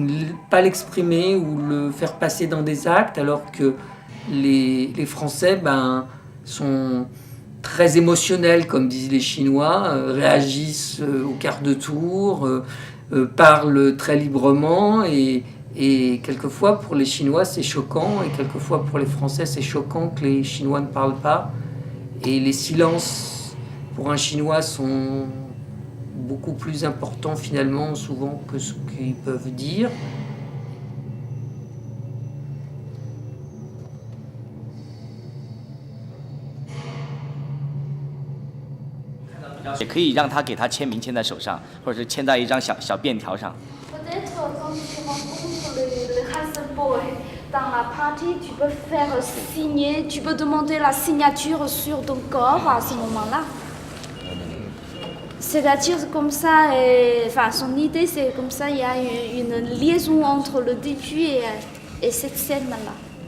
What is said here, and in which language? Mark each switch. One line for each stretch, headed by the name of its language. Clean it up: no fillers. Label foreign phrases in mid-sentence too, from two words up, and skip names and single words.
French: ne pas l'exprimer, ou le faire passer dans des actes, alors que les Français sont très émotionnels, comme disent les Chinois, réagissent au quart de tour, parlent très librement, et quelquefois pour les Chinois c'est choquant, et quelquefois pour les Français c'est choquant que les Chinois ne parlent pas. Et les silences pour un Chinois sont beaucoup plus importants finalement souvent que ce qu'ils peuvent dire.
Chinese: 也可以让他给他签名签在手上，或者是签在一张小便条上。
French: Peut-être quand tu rencontres le
English: handsome boy
French: dans la partie, tu peux faire signer, tu peux demander la signature sur ton corps à ce moment-là. C'est-à-dire comme ça, enfin son idée c'est comme ça, il y a une liaison entre le début et cette scène-là.